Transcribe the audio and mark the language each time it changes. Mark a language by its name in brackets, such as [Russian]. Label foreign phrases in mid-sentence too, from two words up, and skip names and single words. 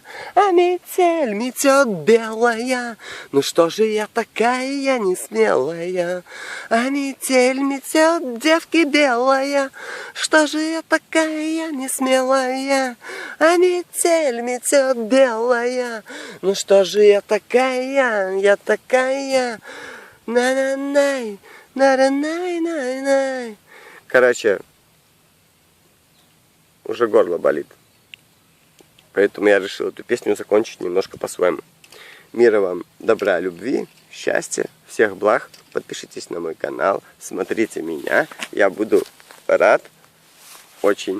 [Russian] А метель метет белая, ну что же я такая несмелая? А метель метет, девки белая, что же я такая несмелая? А метель метет белая, ну что же я такая на-на-най, на-на-най-най-най. Короче, уже горло болит. Поэтому я решил эту песню закончить немножко по-своему. Мира вам, добра, любви, счастья, всех благ. Подпишитесь на мой канал, смотрите меня. Я буду рад очень.